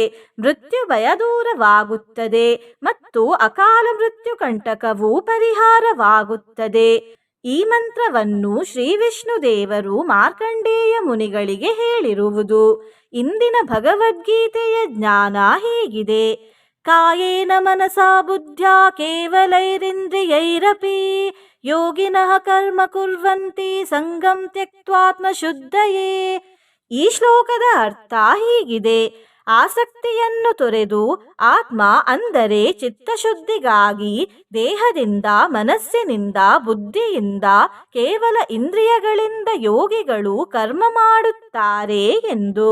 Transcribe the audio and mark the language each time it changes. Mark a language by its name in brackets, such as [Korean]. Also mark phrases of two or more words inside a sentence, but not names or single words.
[Kannada] ಮೃತ್ಯು ಭಯ ದೂರವಾಗುತ್ತದೆ ಮತ್ತು ಅಕಾಲ ಮೃತ್ಯು ಕಂಟಕವೂ ಪರಿಹಾರವಾಗುತ್ತದೆ. ಈ ಮಂತ್ರವನ್ನು ಶ್ರೀ ವಿಷ್ಣುದೇವರು ಮಾರ್ಕಂಡೇಯ ಮುನಿಗಳಿಗೆ ಹೇಳಿರುವುದು. ಇಂದಿನ ಭಗವದ್ಗೀತೆಯ ಜ್ಞಾನ ಹೀಗಿದೆ. [Sanskrit] ಕಾಯೇನ ಮನಸಾ ಬುದ್ಧ್ಯಾ ಕೇವಲೈರಿಂದ್ರಿಯೈರಪಿ ಯೋಗಿನಃ ಕರ್ಮ ಕುರ್ವಂತಿ ಸಂಗಂ ತ್ಯಕ್ತ್ವಾತ್ಮ ಶುದ್ಧಯೇ. [Kannada] ಈ ಶ್ಲೋಕದ ಅರ್ಥ ಹೀಗಿದೆ: ಆಸಕ್ತಿಯನ್ನು ತೊರೆದು ಆತ್ಮ ಅಂದರೆ ಚಿತ್ತಶುದ್ಧಿಗಾಗಿ ದೇಹದಿಂದ, ಮನಸ್ಸಿನಿಂದ, ಬುದ್ಧಿಯಿಂದ, ಕೇವಲ ಇಂದ್ರಿಯಗಳಿಂದ ಯೋಗಿಗಳು ಕರ್ಮ ಮಾಡುತ್ತಾರೆ ಎಂದು.